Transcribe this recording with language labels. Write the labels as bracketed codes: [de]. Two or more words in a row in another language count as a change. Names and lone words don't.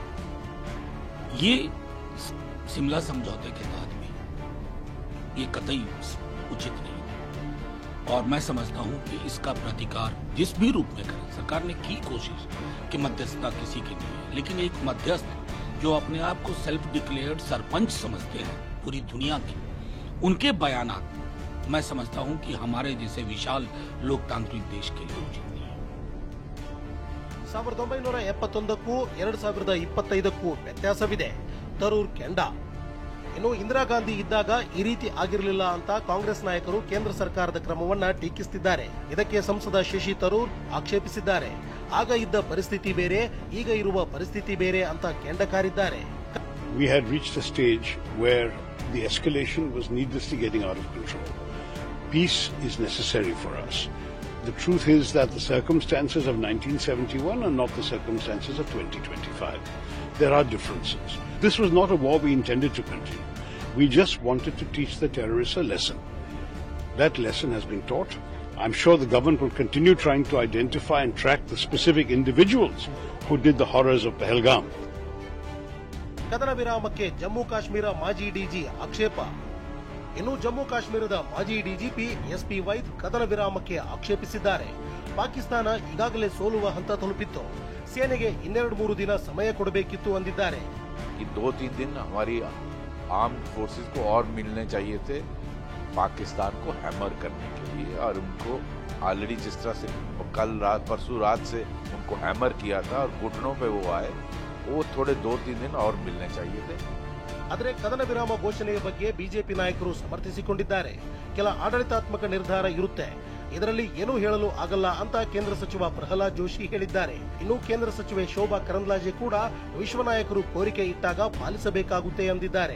[hi] ये शिमला समझौते के तहत भी ये कतई उचित नहीं, और मैं समझता हूं कि इसका प्रतिकार जिस भी रूप में करें. सरकार ने की कोशिश कि मध्यस्थता किसी की नहीं है, लेकिन एक मध्यस्थ जो अपने आप को [en] self declared [hi] सरपंच समझते हैं पूरी दुनिया के, उनके बयानात मैं समझता हूं कि हमारे जैसे विशाल लोकतांत्रिक देश के लिए उचित नहीं है. [kn] 1971ಕ್ಕೂ 2025ಕ್ಕೂ ವ್ಯತ್ಯಾಸವಿದೆ. ತರೂರ್ ಕೆಂಡ. ಇನ್ನು ಇಂದಿರಾ ಗಾಂಧಿ ಇದ್ದಾಗ ಈ ರೀತಿ ಆಗಿರಲಿಲ್ಲ ಅಂತ ಕಾಂಗ್ರೆಸ್ ನಾಯಕರು ಕೇಂದ್ರ ಸರ್ಕಾರದ ಕ್ರಮವನ್ನ ಟೀಕಿಸುತ್ತಿದ್ದಾರೆ. ಇದಕ್ಕೆ ಸಂಸದ ಶಶಿ ತರೂರ್ ಆಕ್ಷೇಪಿಸಿದ್ದಾರೆ. ಆಗ ಇದ್ದ ಪರಿಸ್ಥಿತಿ ಬೇರೆ, ಈಗ ಇರುವ ಪರಿಸ್ಥಿತಿ ಬೇರೆ ಅಂತ ಕೆಂಡಕಾರಿದ್ದಾರೆ. [en] We had reached a stage where the escalation was needlessly getting out of control. Peace is necessary for us. The truth is that the circumstances of 1971 are not the circumstances of 2025. There are differences. This was not a war we intended to continue. We just wanted to teach the terrorists a lesson. That lesson has been taught. I'm sure the government will continue trying to identify and track the specific individuals who did the horrors of Pahalgam. [kn] ಕದನ ವಿರಾಮಕ್ಕೆ ಜಮ್ಮು ಕಾಶ್ಮೀರ ಮಾಜಿ ಡಿಜಿ ಆಕ್ಷೇಪ. ಇನ್ನು ಜಮ್ಮು ಕಾಶ್ಮೀರದ ಮಾಜಿ ಡಿಜಿಪಿ ಎಸ್ಪಿ ವೈದ್ ಕದನ ವಿರಾಮಕ್ಕೆ ಆಕ್ಷೇಪಿಸಿದ್ದಾರೆ. ಪಾಕಿಸ್ತಾನ ಈಗಾಗಲೇ ಸೋಲುವ ಹಂತ ತಲುಪಿತ್ತು, ಸೇನೆಗೆ 2-3 ದಿನ ಸಮಯ ಕೊಡಬೇಕಿತ್ತು ಅಂದಿದ್ದಾರೆ. [hi] 2-3 दिन हमारी [en] armed forces [hi] को और मिलने चाहिए थे पाकिस्तान को हैमर करने के लिए, और उनको ऑलरेडी जिस तरह से कल रात परसों रात से उनको हैमर किया था और घुटनों पे वो आए, वो थोड़े 2-3 दिन और मिलने चाहिए थे. [kn] ಆದರೆ ಕದನ ವಿರಾಮ ಘೋಷಣೆಯ ಬಗ್ಗೆ ಬಿಜೆಪಿ ನಾಯಕರು ಸಮರ್ಥಿಸಿಕೊಂಡಿದ್ದಾರೆ. ಕೆಲ ಆಡಳಿತಾತ್ಮಕ ನಿರ್ಧಾರ ಇರುತ್ತೆ, ಇದರಲ್ಲಿ ಏನೂ ಹೇಳಲು ಆಗಲ್ಲ ಅಂತ ಕೇಂದ್ರ ಸಚಿವ ಪ್ರಹ್ಲಾದ್ ಜೋಶಿ ಹೇಳಿದ್ದಾರೆ. ಇನ್ನು ಕೇಂದ್ರ ಸಚಿವೆ ಶೋಭಾ ಕರಂದ್ಲಾಜೆ ಕೂಡ ವಿಶ್ವ ನಾಯಕರು ಕೋರಿಕೆ ಇಟ್ಟಾಗ ಪಾಲಿಸಬೇಕಾಗುತ್ತೆ ಎಂದಿದ್ದಾರೆ.